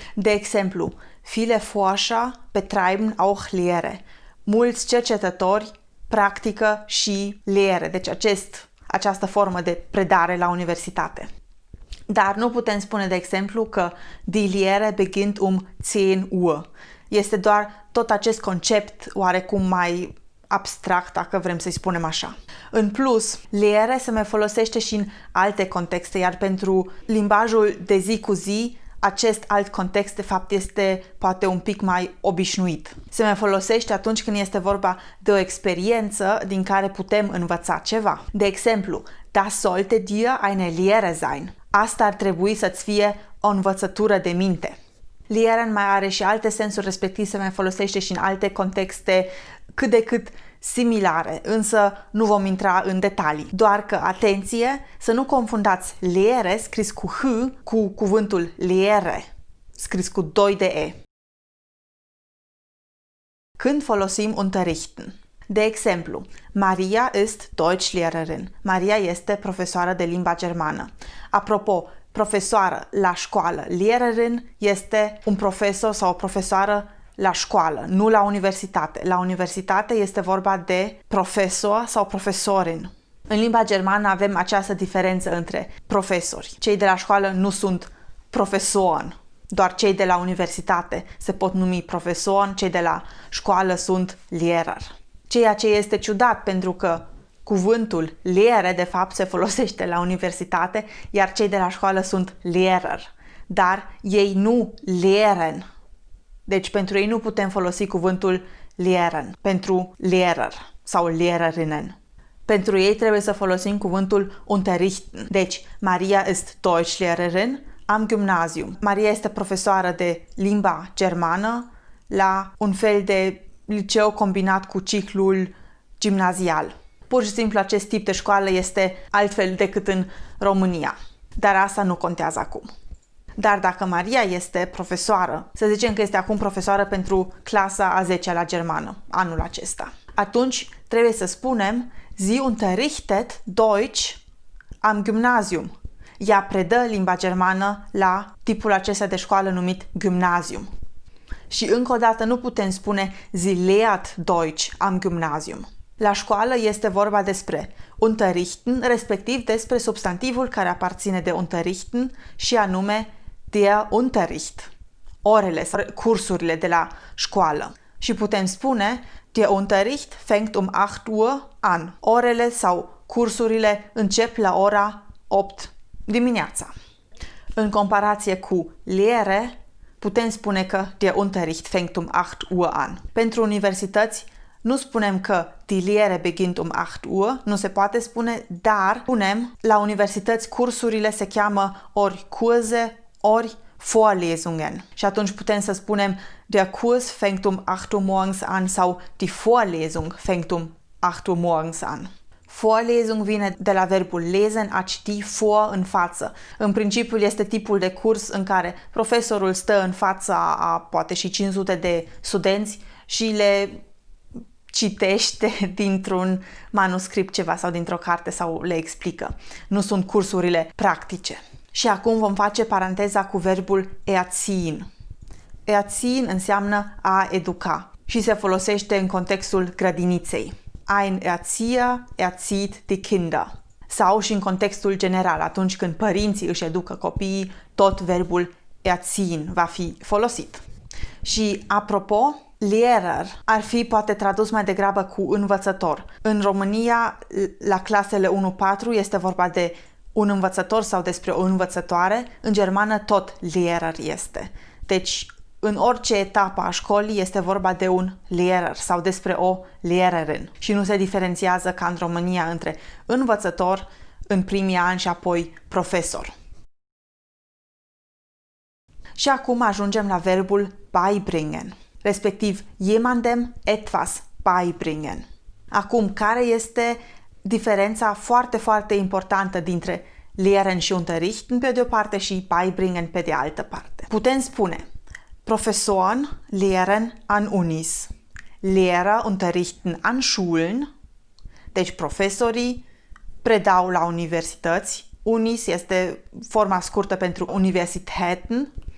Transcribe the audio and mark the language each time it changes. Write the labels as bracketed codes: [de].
[ro] De exemplu, [de] viele Forscher betreiben auch Lehre. [ro] Mulți cercetători practică și Lehre, deci această formă de predare la universitate. Dar nu putem spune, de exemplu, că [de] die Lehre beginnt um 10 Uhr. [ro] Este doar tot acest concept oarecum mai abstract, dacă vrem să-i spunem așa. În plus, Lehre se mai folosește și în alte contexte, iar pentru limbajul de zi cu zi, acest alt context, de fapt, este poate un pic mai obișnuit. Se mai folosește atunci când este vorba de o experiență din care putem învăța ceva. De exemplu, [de] das sollte dir eine Lehre sein. [ro] Asta ar trebui să-ți fie o învățătură de minte. Lehren mai are și alte sensuri, respectiv se mai folosește și în alte contexte cât de cât similare, însă nu vom intra în detalii. Doar că, atenție, să nu confundați Lehre, scris cu H, cu cuvântul Lehre, scris cu 2 de E. Când folosim unterrichten? De exemplu, [de] Maria ist Deutschlehrerin. [ro] Maria este profesoară de limba germană. Apropo, profesoară la școală. Lehrerin este un profesor sau o profesoară la școală, nu la universitate. La universitate este vorba de profesor sau profesorin. În limba germană avem această diferență între profesori. Cei de la școală nu sunt profesoren, doar cei de la universitate se pot numi profesoren, cei de la școală sunt Lehrer. Ceea ce este ciudat, pentru că cuvântul Lehre, de fapt, se folosește la universitate, iar cei de la școală sunt Lehrer. Dar ei nu lehren. Deci pentru ei nu putem folosi cuvântul lehren pentru Lehrer sau Lehrerinnen. Pentru ei trebuie să folosim cuvântul unterrichten. [de] Deci Maria ist Deutschlehrerin am Gymnasium. [ro] Maria este profesoară de limba germană la un fel de liceu combinat cu ciclul gimnazial. Pur și simplu acest tip de școală este altfel decât în România. Dar asta nu contează acum. Dar dacă Maria este profesoară, să zicem că este acum profesoară pentru clasa a 10-a la germană, anul acesta, atunci trebuie să spunem [de] Sie unterrichtet Deutsch am Gymnasium. [ro] Ea predă limba germană la tipul acesta de școală numit gymnasium. Și încă o dată nu putem spune [de] Sie lehrt Deutsch am Gymnasium. [ro] La școală este vorba despre unterrichten, respectiv despre substantivul care aparține de unterrichten și anume der Unterricht, orele sau cursurile de la școală. Și putem spune [de] der Unterricht fängt um 8 Uhr an. [ro] Orele sau cursurile încep la ora 8 dimineața. În comparație cu Lehre, putem spune că [de] der Unterricht fängt um 8 Uhr an. [ro] Pentru universități, nu spunem că [de] die Lehre beginnt um 8 Uhr, [ro] nu se poate spune, dar spunem la universități cursurile se cheamă ori Kurse, ori Vorlesungen. Și atunci putem să spunem [de] der Kurs fängt um 8 Uhr morgens an sau die Vorlesung fängt um 8 Uhr morgens an. [ro] Vorlesung vine de la verbul lesen, a citi, vor, în față. În principiu este tipul de curs în care profesorul stă în fața a poate și 500 de studenți și le citește dintr-un manuscript ceva sau dintr-o carte sau le explică. Nu sunt cursurile practice. Și acum vom face paranteza cu verbul erziehen. Erziehen înseamnă a educa și se folosește în contextul grădiniței. [de] Ein Erzieher erzieht die Kinder. [ro] Sau și în contextul general, atunci când părinții își educă copiii, tot verbul erziehen va fi folosit. Și apropo, Lehrer ar fi poate tradus mai degrabă cu învățător. În România, la clasele 1-4 este vorba de un învățător sau despre o învățătoare. În germană tot Lehrer este. Deci, în orice etapă a școlii este vorba de un Lehrer sau despre o Lehrerin și nu se diferențiază ca în România între învățător în primii ani și apoi profesor. Și acum ajungem la verbul beibringen, respectiv jemandem etwas beibringen. Acum, care este diferența foarte, foarte importantă dintre lehren și unterrichten pe de o parte și beibringen pe de altă parte? Putem spune [de] Professoren lehren an Unis, Lehrer unterrichten an Schulen, [ro] deci profesorii predau la universități, Unis este forma scurtă pentru Universitäten,